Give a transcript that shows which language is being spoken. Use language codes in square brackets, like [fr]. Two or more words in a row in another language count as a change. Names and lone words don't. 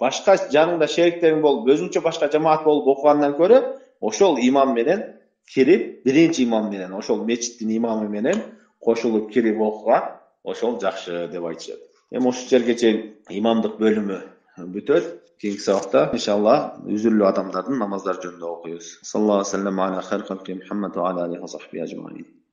[ky] Башка жаныңда шериктериң болуп, өзүнчө башка жамаат болуп окугандан көрө, ошол имам менен кирип, биринчи имам менен, ошол мечиттин имамы менен кошулуп кирип окуган ошол жакшы деп айтышат. Эми ошол жерге чейин имамдык бөлүмү бүтөт. Кийинки сабакта иншалла үзүрлүү адамдардын намаздар жөнүндө окуйбуз. [ar] صلى الله عليه وسلم على خير خلقه محمد وعلى عليه وصحبه أجمعين.